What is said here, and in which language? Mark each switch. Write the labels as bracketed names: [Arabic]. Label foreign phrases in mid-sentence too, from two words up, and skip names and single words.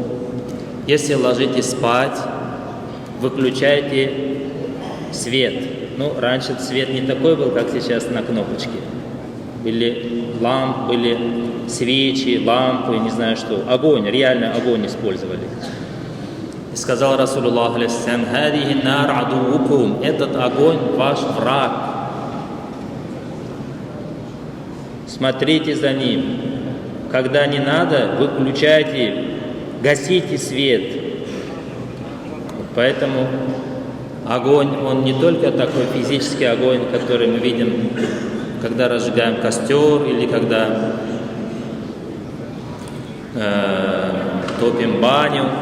[Russian] Если ложитесь спать, выключайте свет. Ну, раньше свет не такой был, как сейчас на кнопочке. Были лампы, были свечи, лампы, не знаю что. Огонь, реально огонь использовали. И сказал [Arabic] رسول الله عليه السلام: «هذه النار عدوكم». [Russian] Этот огонь ваш враг. Смотрите за ним. Когда не надо, выключайте, гасите свет. Поэтому огонь, он не только такой физический огонь, который мы видим, когда разжигаем костер или когда топим баню.